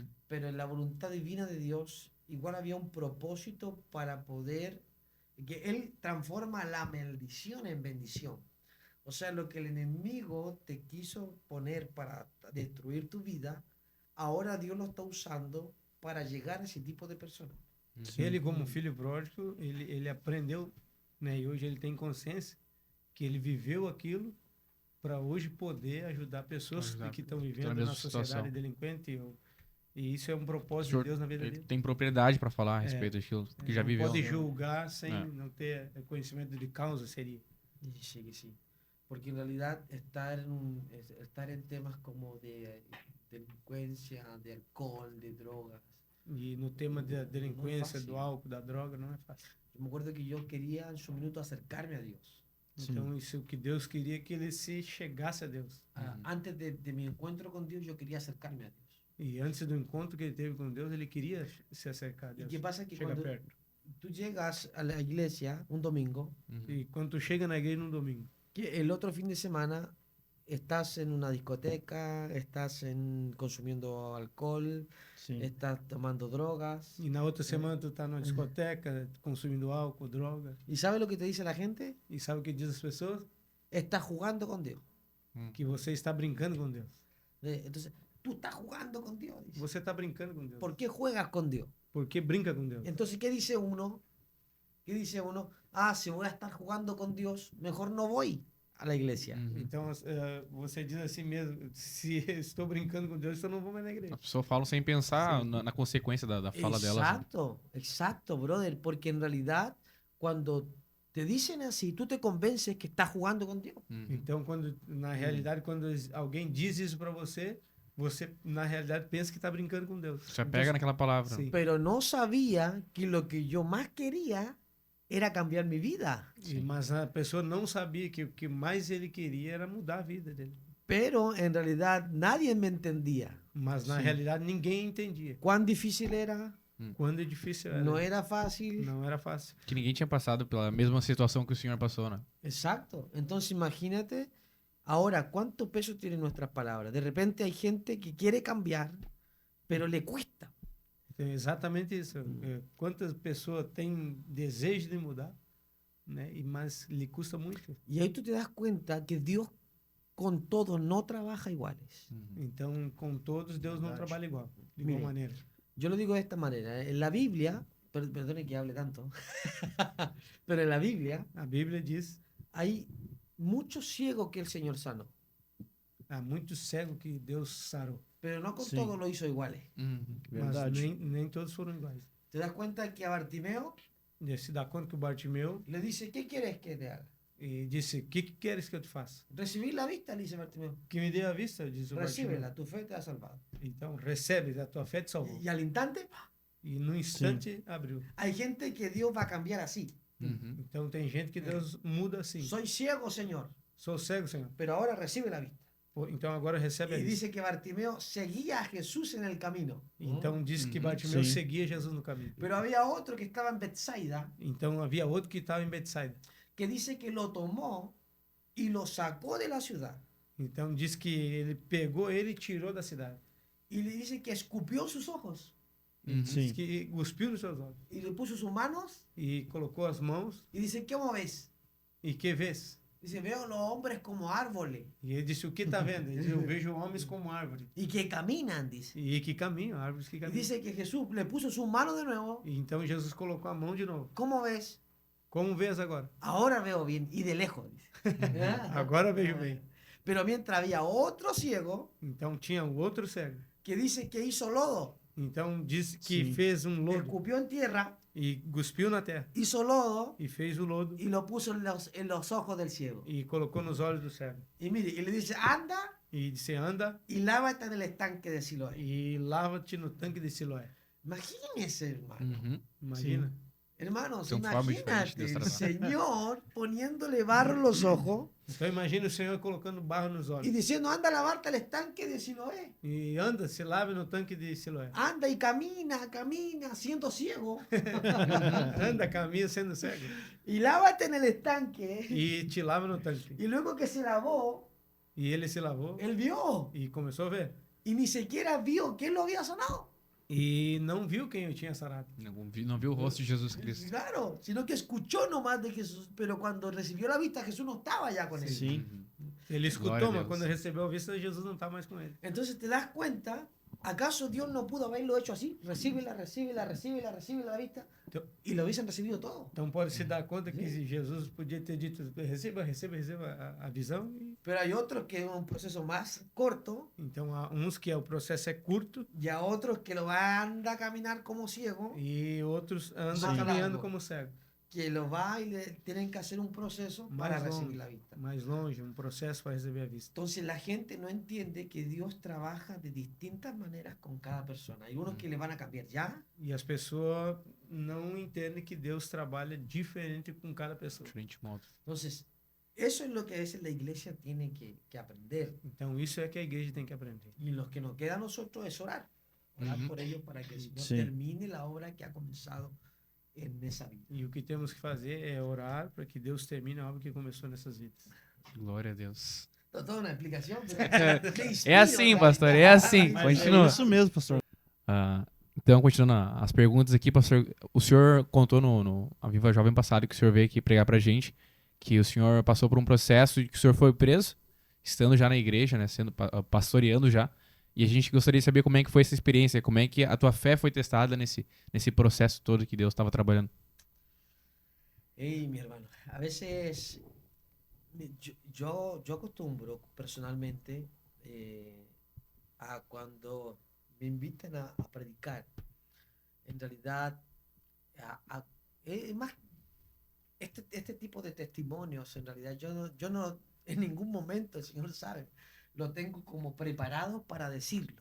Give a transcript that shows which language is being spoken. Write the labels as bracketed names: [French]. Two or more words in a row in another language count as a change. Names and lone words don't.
[Spanish] Pero en la voluntad divina de Dios igual había un propósito para poder, que Él transforma la maldición en bendición. O sea, lo que el enemigo te quiso poner para destruir tu vida, ahora Dios lo está usando para llegar a ese tipo de personas. [Portuguese] Sim. Ele, como filho pródigo, ele aprendeu, né? E hoje ele tem consciência que ele viveu aquilo para hoje poder ajudar pessoas Ajudar que estão na vivendo mesma na sociedade situação. delinquente. E isso é um O propósito senhor de Deus na vida ele dele. tem propriedade para falar a respeito daquilo que já Não viveu. pode julgar sem É. não ter conhecimento de causa, seria. [Spanish] Y sí, que sí. Porque en realidad estar en temas como de delincuencia, de alcohol, de drogas. [Portuguese] E no tema da delinquência, fácil. do álcool, da droga, não é fácil. [Spanish] Yo me acuerdo que yo quería en su minuto acercarme a Dios. [Portuguese] Sim. Então, isso que Deus queria que ele se chegasse a Deus. [Spanish] Antes de mi encuentro con Dios, yo quería acercarme a Dios. [Portuguese] E antes do encontro que ele teve com Deus, ele queria se acercar a [Spanish] ¿Y [Portuguese] Deus. [Spanish] qué pasa? Que [Portuguese] Chegar [Spanish] cuando [Portuguese] perto. [Spanish] tú llegas a la iglesia un domingo, Uhum. [Portuguese] E quando tu chega na igreja no domingo, [Spanish] que el otro fin de semana estás en una discoteca, consumiendo alcohol, [Portuguese] Sim. [Spanish] estás tomando drogas. [Portuguese] e na outra semana tu tá numa discoteca, consumindo álcool, droga, [Spanish] ¿Y sabes lo que te dice la gente? [Portuguese] e sabe o que diz as pessoas? [Spanish] Estás jugando con Dios. [Portuguese] Que você está brincando com Deus. [Spanish] Entonces, tú estás jugando con Dios. Dice. [Portuguese] Você está brincando com Deus. [Spanish] ¿Por qué juegas con Dios? [Portuguese] Por que brinca com Deus? [Spanish] Entonces, ¿qué dice uno? ¿Qué dice uno? Ah, si voy a estar jugando con Dios, mejor no voy a la iglesia. Uhum. [Portuguese] Então, você diz assim mesmo, se estou brincando com Deus, então não vou mais na igreja. A pessoa fala sem pensar na consequência da fala dela. assim. [Spanish] Exacto, exacto, brother. Porque en realidad, cuando te dicen así, tú te convences que estás jugando con Dios. Uhum. [Portuguese] Então, na realidade, quando alguém diz isso para você, você, na realidade, pensa que está brincando com Deus. Já pega naquela palavra. Sim. [Spanish] Pero no sabía que lo que yo más quería era cambiar mi vida. [Portuguese] Mas a pessoa não sabia que o que mais ele queria era mudar a vida dele. [Spanish] Pero en realidad nadie me entendía. [Portuguese] Mas na Sim. realidade ninguém entendia. [Spanish] Cuán difícil era, [Portuguese] Quando é difícil era. [Spanish] no era fácil. [Portuguese] Não era fácil. Que ninguém tinha passado pela mesma situação que o senhor passou, né? [Spanish] Exacto. Entonces imagínate ahora cuánto peso tienen nuestras palabras. De repente hay gente que quiere cambiar, pero le cuesta. [Portuguese] Então, é exatamente isso. Quantas pessoas têm desejo de mudar, né? Mas lhe custa muito. [Spanish] Y ahí tú te das cuenta que Dios con todos no trabaja iguales. [Portuguese] Então, com todos, Deus não Verdade. trabalha igual, de igual [Spanish] Mire. [Portuguese] maneira. [Spanish] Yo lo digo de esta manera. En la Biblia, perdone que hable tanto, pero en la Biblia [Portuguese] A Bíblia diz: [Spanish] hay muchos ciegos que el Señor sanó, [Portuguese] há muitos cegos que Deus sarou, [Spanish] pero no con Sí. todos lo hizo iguales. Uhum. [Portuguese] mas Verdade. nem todos foram iguais. [Spanish] ¿Te das cuenta que a Bartimeo [Portuguese] E se dá conta que o Bartimeu [Spanish] le dice, ¿qué quieres que te haga? [Portuguese] disse: O que queres que eu te faça? [Spanish] Recibir la vista, le dice Bartimeo. [Portuguese] Que me dê a vista, diz o Bartimeu. [Spanish] Recíbela, tu fe te ha salvado. [Portuguese] Então, recebe, a tua fé te salvou. [Spanish] Y al instante, [Portuguese] E no instante abriu. [Spanish] hay gente que Dios va a cambiar así. Uhum. [Portuguese] Então, tem gente que Deus muda assim. [Spanish] Soy ciego, Señor, [Portuguese] Sou cego, Senhor. [Spanish] pero ahora recibe la vista. [Portuguese] Então agora recebe a [Spanish] Y [Portuguese] vista. [Spanish] dice que Bartimeo seguía a Jesús en el camino. [Portuguese] Então diz que Uhum. Bartimeu Sim. seguia Jesus no caminho. [Spanish] Pero había otro que estaba en Bethsaida [Portuguese] Então havia outro que estava em Betsaida. [Spanish] que dice que lo tomó y lo sacó de la ciudad. [Portuguese] Então diz que ele pegou ele e tirou da cidade. [Spanish] Y le dice que escupió sus ojos Uhum. [Portuguese] Sim. Diz que cuspiu nos seus olhos [Spanish] y le puso sus manos [Portuguese] e colocou as mãos. [Spanish] y dice, ¿cómo ves? [Portuguese] E que vês? [Spanish] Dice, veo los hombres como árboles [Portuguese] E ele disse: o que está vendo? Ele disse: eu vejo homens como árvore [Spanish] y que caminan, dice. [Portuguese] e que caminham, árvores que [Spanish] Y [Portuguese] caminham. [Spanish] dice que Jesús le puso su mano de nuevo. [Portuguese] E então Jesus colocou a mão de novo. [Spanish] ¿Cómo ves? [Portuguese] Como vês agora? [Spanish] Ahora veo bien y de lejos, dice. [Portuguese] Agora vejo bem. [Spanish] Pero mientras había otro ciego [Portuguese] Então tinha um outro cego. [Spanish] que dice que hizo lodo, [Portuguese] Então diz que Sim. fez um lodo [Spanish] escupió en tierra, [Portuguese] e cuspiu na terra [Spanish] hizo lodo [Portuguese] e fez o lodo [Spanish] y lo puso en los ojos del ciego. [Portuguese] e colocou nos olhos do cego. [Spanish] Y mire, y le dice, anda [Portuguese] E disse: anda [Spanish] y lávate en el estanque de Siloé. [Portuguese] e lava-te no tanque de Siloé. [Spanish] Imagínese, hermano. Uhum. [Portuguese] Imagina. [Spanish] Hermanos, [Portuguese] Son formas diferentes [Spanish] imagínate [Portuguese] de [Spanish] el [Portuguese] tratar. [Spanish] Señor poniéndole barro en los ojos [Portuguese] Então imagina o Senhor colocando barro nos [Spanish] y [Portuguese] olhos. [Spanish] diciendo, anda a lavarte al estanque de Siloé. [Portuguese] E anda, se lave no tanque de Siloé. [Spanish] Anda y camina, camina, siendo ciego. [Portuguese] Anda, caminha sendo cego. [Spanish] Y lávate en el estanque. [Portuguese] E te lava no tanque. [Spanish] Y luego que se lavó, [Portuguese] E ele se lavou [Spanish] él vio. [Portuguese] e começou a ver. [Spanish] Y ni siquiera vio quién lo había sanado. [Portuguese] E não viu quem o tinha sarado. Não viu o rosto de Jesus Cristo. [Spanish] Claro, sino que escuchó nomás de Jesús. Pero cuando recibió la vista, Jesús no estaba ya con él. [Portuguese] Sim. Uhum. Ele Glória escutou, a mas Deus. quando recebeu a vista, Jesus não está mais com ele. [Spanish] Entonces te das cuenta, ¿acaso Dios no pudo haberlo hecho así? Recíbela, recíbela, recíbela, recíbela la vista. Y lo hubiesen recibido todo. [Portuguese] Então pode se dar conta que Jesus podia ter dito: receba, receba, receba a visão. [Spanish] Pero hay otros que es un proceso más corto [Portuguese] Então há uns que o processo é curto [Spanish] y a otros que lo van a caminar como ciego, [Portuguese] e outros andam Sim. caminhando [Spanish] Largo. [Portuguese] como cego. [Spanish] que lo va y le tienen que hacer un proceso para [Portuguese] Mais [Spanish] recibir [Portuguese] longe, [Spanish] la vista. [Portuguese] mais longe, um processo para receber a vista. [Spanish] Entonces la gente no entiende que Dios trabaja de distintas maneras con cada persona. Hay unos que le van a cambiar ya, [Portuguese] E as pessoas não entendem que Deus trabalha diferente com cada pessoa. Diferente modo. [Spanish] entonces eso es lo que a veces la iglesia tiene que aprender. [Portuguese] Então isso é que a igreja tem que aprender. [Spanish] Y lo que nos queda a nosotros es orar. [Portuguese] Orar Ujú. [Spanish] por ellos para que el Señor Sí. termine la obra que ha comenzado en esa vida. [Portuguese] E o que temos que fazer é orar para que Deus termine a obra que começou nessas vidas. Glória a Deus. [Spanish] Toda una explicación. Pero te inspiro, [Portuguese] É assim, [Spanish] ¿verdad? [Portuguese] pastor, é assim. Mas Continua. é isso mesmo, pastor. Então, continuando as perguntas aqui, pastor. O senhor contou no Aviva Jovem passado que o senhor veio aqui pregar pra gente que o senhor passou por um processo de que o senhor foi preso, estando já na igreja, né, sendo pastoreando já. E a gente gostaria de saber como é que foi essa experiência, como é que a tua fé foi testada nesse processo todo que Deus estava trabalhando. [Spanish] Hey, mi hermano, a veces yo acostumbro personalmente a cuando me invitan a predicar, en realidad, es más, este tipo de testimonios, en realidad, yo no en ningún momento, el Señor sabe, lo tengo como preparado para decirlo.